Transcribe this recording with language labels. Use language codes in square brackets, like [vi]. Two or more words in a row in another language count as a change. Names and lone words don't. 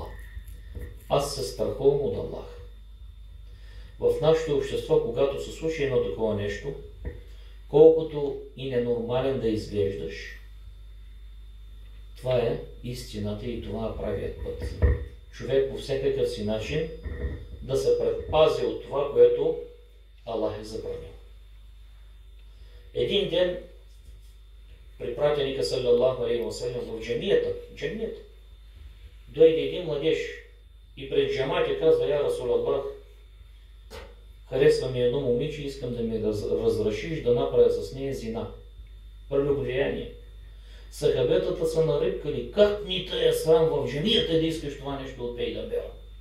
[bg] Аз се страхувам от Аллах. В нашето общество, когато се случи едно такова нещо, колкото и ненормален да изглеждаш, това е истината и това е правият път. Човек по всякакъв си начин да се предпази от това, което Аллах е забранил. Един ден при пратеника [ar] صلى الله عليه وسلم [bg] в джамията, дойде един младеж и пред джамата казва: [ar] يا رسول الله, [bg] харесва ми едно момиче, искам да ми разрешиш да направя с нея зина, прелюбодеяние. Сахабетата са нарекали, как ни те е срам в джамията да искаш това нещо от Пейгамбера.